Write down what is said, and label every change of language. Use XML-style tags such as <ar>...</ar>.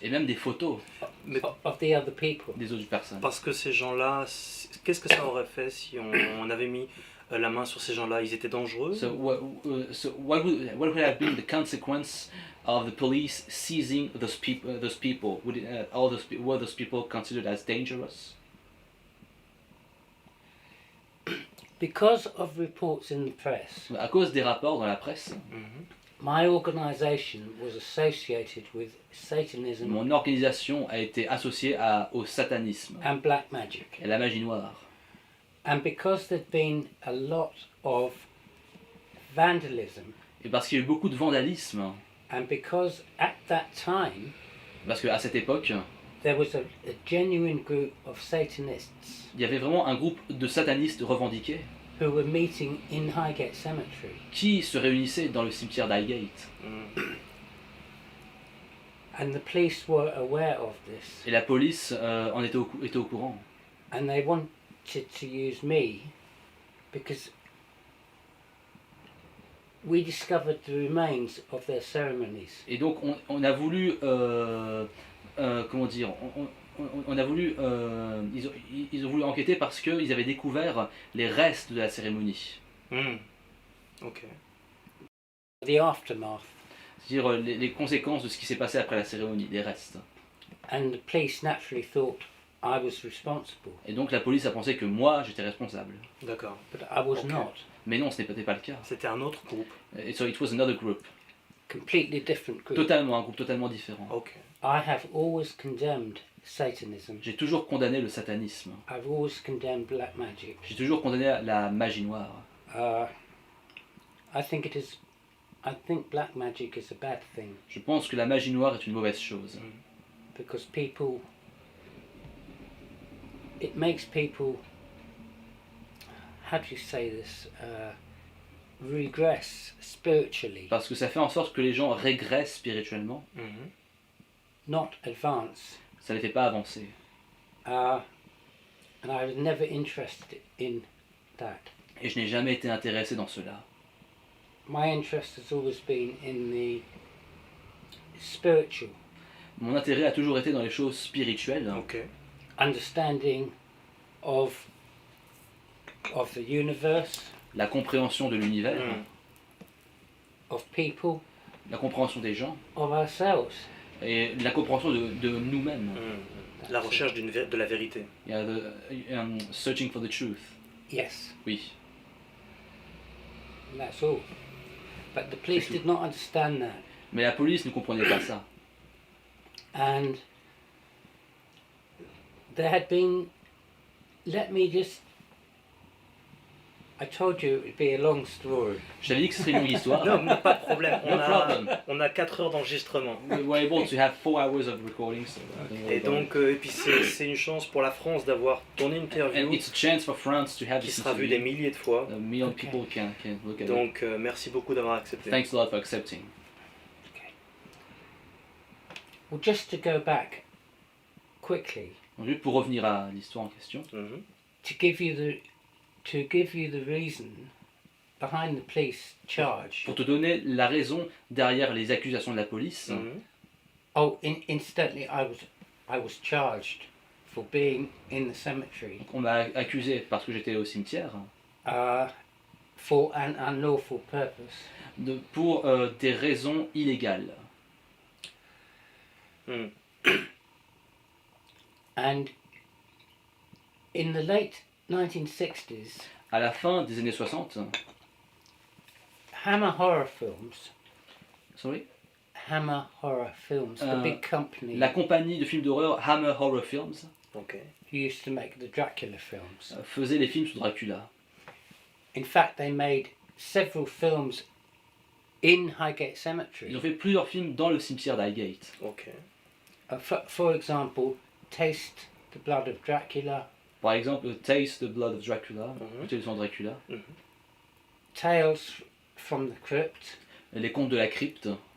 <fr>et même des photos Mais</fr> <en>of the other people.</en> <fr>des autres personnes. parce que ces gens-là, qu'est-ce que ça aurait fait si on avait mis la main sur ces gens-là? Ils étaient dangereux?</fr> <en>So what would have been the consequence of the police seizing those people? Were those people considered as dangerous? Because of reports in the press,</en> <fr>À cause des rapports dans la presse, Mhm.</fr> <en>my organisation was associated with Satanism</en> <fr>mon organisation a été associée au satanisme</fr> <en>and black magic.</en> <fr>et à la magie noire.</fr> <en>And because there'd been a lot of vandalism,</en> <fr>Et parce qu'il y a eu beaucoup de vandalisme,</fr> <en>and because at that time</en> <fr>parce qu'à cette époque,</fr> <en>there was a genuine group of Satanists</en> <fr>il y avait vraiment un groupe de satanistes revendiqués</fr> <en>who were meeting in Highgate Cemetery,</en> <fr>qui se réunissaient dans le cimetière d'Highgate. Mhm.</fr> <en>and the police were aware of this,</en> <fr>Et la police en était était au courant.</fr> <en>and they wanted to use me because we discovered the remains of their ceremonies.</en> <fr>Et donc on a voulu, comment dire, on a voulu, ils ont voulu enquêter parce qu'ils avaient découvert les restes de la cérémonie. Mhm. Ok.</fr> <en>The aftermath,</en> <fr>C'est-à-dire les conséquences de ce qui s'est passé après la cérémonie, les restes.</fr> <en>and the police naturally thought I was responsible,</en> <fr>Et donc la police a pensé que moi j'étais responsable. D'accord.</fr> <en>but I was Okay. not.</en> <fr>Mais non, ce n'était pas le cas. C'était un autre groupe.</fr> <en>Et so it was another group. Completely different group.</en> <fr>Totalement, un groupe totalement différent. Ok.</fr> <en>I have always condemned Satanism.</en> <fr>J'ai toujours condamné le satanisme.</fr> <en>I've always condemned black magic.</en> <fr>J'ai toujours condamné la magie noire.</fr> <en>I think black magic is a bad thing</en> <fr>Je pense que la magie noire est une mauvaise chose.</fr> <en>because it makes people, how do you say this, regress spiritually,</en> <fr>Parce que ça fait en sorte que les gens régressent spirituellement. Mhm.</fr> <en>not advance.</en> <fr>Ça ne les fait pas avancer.</fr> <en>And I was never interested in that.</en> <fr>Et je n'ai jamais été intéressé dans cela.</fr> <en>My interest has always been in the spiritual,</en> <fr>Mon intérêt a toujours été dans les choses spirituelles, Ok.</fr> <en>understanding of the universe,</en> <fr>la compréhension de l'univers, Mhm.</fr> <en>of people,</en> <fr>la compréhension des gens</fr> <en>of ourselves.</en> <fr>et la compréhension de nous-mêmes. Mhm. La recherche de la vérité. Il y a</fr> <en>searching for the truth. Yes,</en> <fr>Oui.</fr> <en>that's all. But the police did not understand that,</en> <fr>Mais la police ne comprenait pas ça.</fr> <en>and there had been. Let me just. I told you it would be a long story.</en> <fr>Je t'avais dit que ce serait une longue histoire. Non, mais pas de problème.</fr> <en>No problem.</en> <fr>On a 4 heures d'enregistrement.</fr> <en>We were able to have 4 hours of recording. So I don't worry</en> <fr>Et</fr> <en>about</en> <fr>donc, et puis c'est une chance pour la France d'avoir ton</fr> <en>it. And interview it's a chance for France to have</en> <fr>qui</fr> <en>this</en> <fr>sera vue des</fr> <en>interview.</en> <fr>milliers de fois.</fr> <en>A million Okay. people can look at it.</en> <fr>Donc, merci beaucoup d'avoir accepté.</fr> <en>Thanks a lot for accepting. Well, just to go back quickly</en> <fr>Donc, juste pour revenir à l'histoire en question, Mhm.</fr> <en>to give you the reason behind the police charge.</en> <fr>pour te donner la raison derrière les accusations de la police, Mhm.</fr> <en>Oh, incidentally, I was charged for being in the cemetery</en> <fr>Donc on m'a accusé parce que j'étais au cimetière</fr> <en>for an unlawful purpose.</en> <fr>pour des raisons illégales. Hmm.</fr> <en>And in the late 1960s,</en> <fr>À la fin des années 60,</fr> <en>Hammer Horror Films, sorry, Hammer Horror Films, the big company</en> <fr>la compagnie de films d'horreur Hammer Horror Films Ok.</fr> <en>who used to make the Dracula films.</en> <fr>faisait les films sur Dracula.</fr> <en>In fact, they made several films in Highgate</en> <fr>Ils</fr> <en>Cemetery.</en> <fr>ont fait plusieurs films dans le cimetière d'Highgate. Ok.</fr> <en>For example, Taste the Blood of Dracula,</en> <fr>Par exemple, Taste the Blood of Dracula, Mhm. goûter le sang de Dracula,</fr> <en>Tales from the Crypt,</en> <fr>Les Contes de la Crypte.</fr>